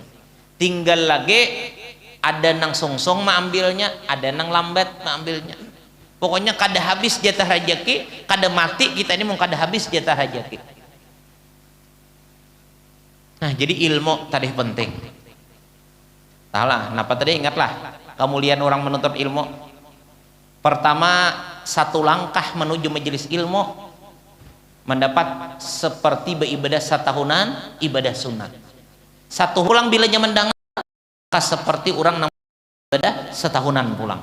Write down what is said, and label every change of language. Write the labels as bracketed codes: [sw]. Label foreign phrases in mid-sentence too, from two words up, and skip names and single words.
[bjn] Tinggal lagi ada nang songsong mengambilnya, ada nang lambat mengambilnya. Pokoknya kada habis jatah rezeki, kada mati kita ini mau kada habis jatah rezeki. [id] Nah, jadi ilmu tadi penting. [bjn] Tahulah, napa tadi ingatlah, [id] kemuliaan orang menuntut ilmu. Pertama, satu langkah menuju majelis ilmu mendapat seperti beribadah satahunan, ibadah sunat. Satu pulang bila mendengar seperti orang ibadah setahunan pulang.